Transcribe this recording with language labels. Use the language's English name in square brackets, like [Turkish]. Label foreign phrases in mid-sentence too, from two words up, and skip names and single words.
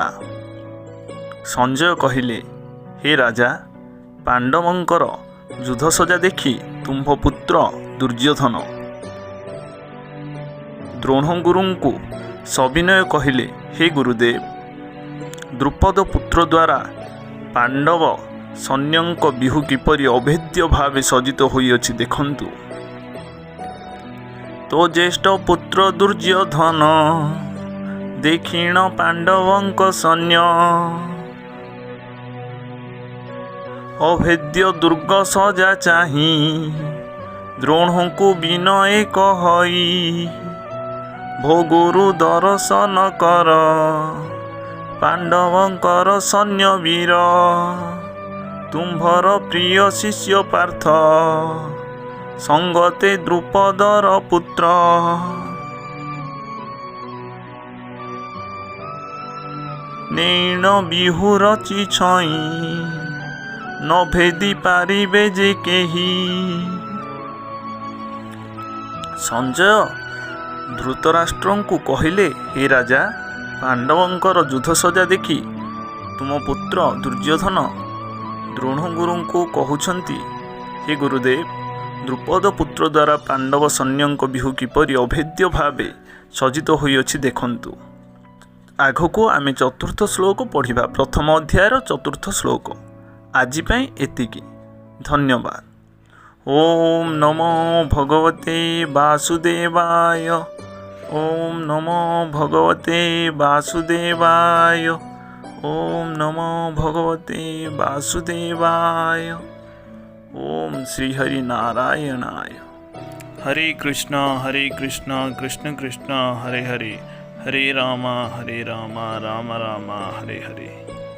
[Odia] ସଞ୍ଜୟ କହିଲେ, ହେ ରାଜା, ପାଣ୍ଡବଙ୍କର ଯୁଦ୍ଧସଜ୍ଜା ଦେଖି ତୁମ୍ଭ ପୁତ୍ର ଦୁର୍ଯ୍ୟୋଧନ ଦ୍ରୋଣଗୁରୁଙ୍କୁ ସବିନୟ କହିଲେ, ହେ ଗୁରୁଦେବ, ଦ୍ରୁପଦ ପୁତ୍ର ଦ୍ୱାରା ପାଣ୍ଡବ ସୈନ୍ୟଙ୍କ ବିହୁ କିପରି ଅଭେଦ୍ୟ ଭାବେ ସଜ୍ଜିତ ହୋଇଅଛି ଦେଖନ୍ତୁ। ତୋ ଜ୍ୟେଷ୍ଠ ପୁତ୍ର ଦୁର୍ଯ୍ୟୋଧନ ଦେଖିଣ ପାଣ୍ଡବଙ୍କ ସୈନ୍ୟ ଅଭେଦ୍ୟ ଦୁର୍ଗ ସଜା ଚାହି ଦ୍ରୋଣଙ୍କୁ ବିନୟ କହଇ ଭୋଗୁରୁ ଦର୍ଶନ କର ପାଣ୍ଡବଙ୍କର ସୈନ୍ୟ ବୀର ତୁମ୍ଭର ପ୍ରିୟ ଶିଷ୍ୟ ପାର୍ଥ ସଙ୍ଗତେ ଦ୍ରୁପଦର ପୁତ୍ର ନୈନ ବିହୁ ରଚି ଛଇ ନ ଭେଦି ପାରିବେ ଯେ କେହି। ସଞ୍ଜୟ ଧୃତରାଷ୍ଟ୍ରଙ୍କୁ କହିଲେ, ହେ ରାଜା, ପାଣ୍ଡବଙ୍କର ଯୁଦ୍ଧସଜ୍ଜା ଦେଖି ତୁମ ପୁତ୍ର ଦୁର୍ଯ୍ୟୋଧନ ଦ୍ରୋଣଗୁରୁଙ୍କୁ କହଉଛନ୍ତି, ହେ ଗୁରୁଦେବ, ଦ୍ରୁପଦ ପୁତ୍ର ଦ୍ୱାରା ପାଣ୍ଡବ ସୈନ୍ୟଙ୍କ ବିହୁ କିପରି ଅଭେଦ୍ୟ ଭାବେ ସଜ୍ଜିତ ହୋଇଅଛି ଦେଖନ୍ତୁ। ଆଗକୋ ଆମେ ଚତୁର୍ଥ ଶ୍ଳୋକ ପଢ଼ିବା। ପ୍ରଥମ ଅଧ୍ୟାୟର ଚତୁର୍ଥ ଶ୍ଳୋକ ଆଜି ପଇ ଏତିକି। [Sanskrit] धन्यवाद। ओम नमो भगवते वासुदेवाय। ओम नमो भगवते वासुदेवाय। ओम नमो भगवते वासुदेवाय। ओम श्री हरि नारायणाय। हरे कृष्ण कृष्ण कृष्ण हरे हरे, हरे राम राम राम हरे हरे।